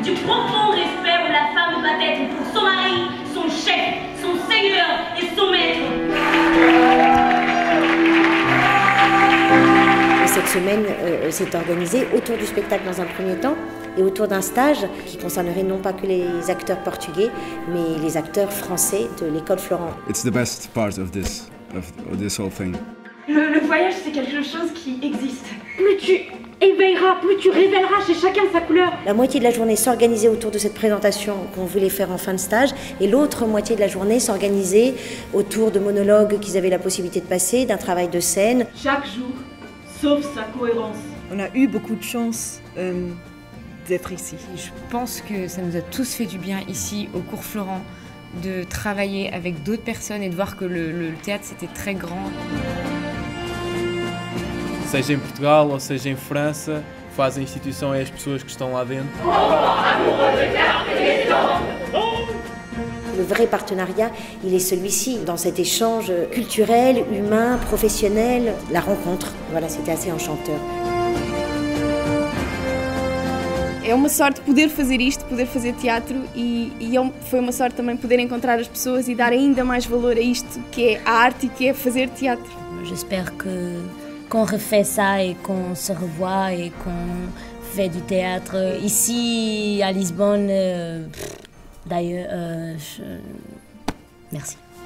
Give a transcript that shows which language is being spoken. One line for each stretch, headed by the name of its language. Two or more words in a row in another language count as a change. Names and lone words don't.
French: Du profond respect où la femme doit être pour son mari, son chef, son seigneur et son maître. Cette semaine s'est organisée autour du spectacle dans un premier temps et autour d'un stage qui concernerait non pas que les acteurs portugais, mais les acteurs français de l'école Florent.
English: It's the best part of this whole thing.
French: Le voyage, c'est quelque chose qui existe. Plus tu éveilleras, plus tu révéleras chez chacun sa couleur. La moitié de la journée s'organisait autour de cette présentation qu'on voulait faire en fin de stage et l'autre moitié de la journée s'organisait autour de monologues qu'ils avaient la possibilité de passer, d'un travail de scène. Chaque jour, sauf sa cohérence. On a eu beaucoup de chance d'être ici. Je pense que ça nous a tous fait du bien ici au cours Florent de travailler avec d'autres personnes et de voir que le théâtre c'était très grand.
Portuguese: Seja em Portugal ou seja em França, faz a instituição e as pessoas que estão lá dentro.
French: Le vrai partenariat, il est celui-ci, dans cet échange culturel, humain, professionnel, la rencontre. Voilà, c'était assez enchanteur.
Portuguese: É uma sorte poder fazer isto, poder fazer teatro e foi uma sorte também poder encontrar as pessoas e dar ainda mais valor a isto que é a arte e que é fazer teatro.
French: J'espère qu'on refait ça et qu'on se revoit et qu'on fait du théâtre ici à Lisbonne. D'ailleurs, merci.